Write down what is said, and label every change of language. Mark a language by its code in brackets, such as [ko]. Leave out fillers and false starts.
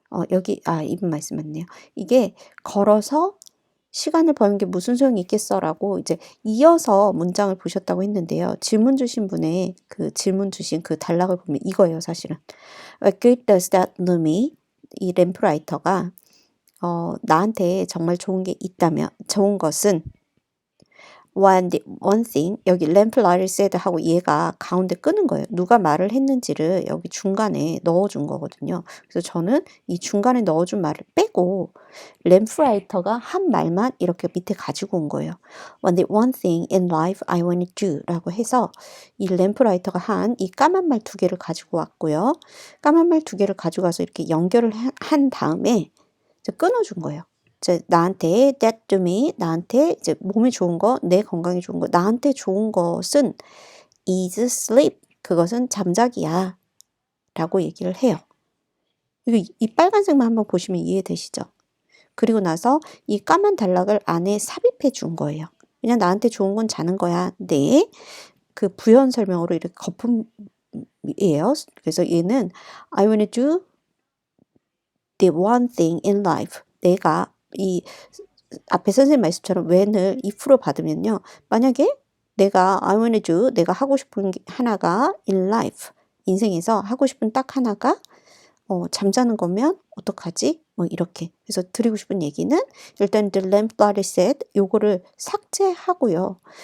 [ko] 여기 이분 말씀 맞네요. 이게 걸어서 시간을 버는 게 무슨 소용이 있겠어라고 이제 이어서 문장을 보셨다고 했는데요. 질문 주신 분의 그 질문 주신 그 단락을 보면 이거예요, 사실은. [en] What good does that do me? [ko] 이 램프라이터가 나한테 정말 좋은 게 있다면 좋은 것은 one thing 여기 램플라이터 said 하고 얘가 가운데 끄는 거예요. 누가 말을 했는지를 여기 중간에 넣어준 거거든요. 그래서 저는 이 중간에 넣어준 말을 빼고 램프라이터가 한 말만 이렇게 밑에 가지고 온 거예요. [en] one thing in life I want to do [ko] 라고 해서 이 램프라이터가 한 이 까만 말 2개를 가지고 왔고요. 까만 말 2개를 가져가서 이렇게 연결을 한 다음에 끊어준 거예요. 나한테 that to me 나한테 이제 몸에 좋은 거, 내 건강에 좋은 거, 나한테 좋은 것은 [en] is sleep [ko] 그것은 잠자기야 라고 얘기를 해요. 이 빨간색만 한번 보시면 이해되시죠? 그리고 나서 이 까만 단락을 안에 삽입해 준 거예요. 그냥 나한테 좋은 건 자는 거야. 네. 그 부연 설명으로 이렇게 거품이에요. 그래서 얘는 [en] I want to do the one thing in life. [ko] 내가 이 앞에 선생님 말씀처럼 when을 if로 받으면요. 만약에 내가 [en] I want to do [ko] 내가 하고 싶은 게 하나가 in life 인생에서 하고 싶은 딱 하나가 잠자는 거면 어떡하지? 뭐 이렇게. 그래서 드리고 싶은 얘기는 일단 [en] the lamplighter said [ko] 요거를 삭제하고요.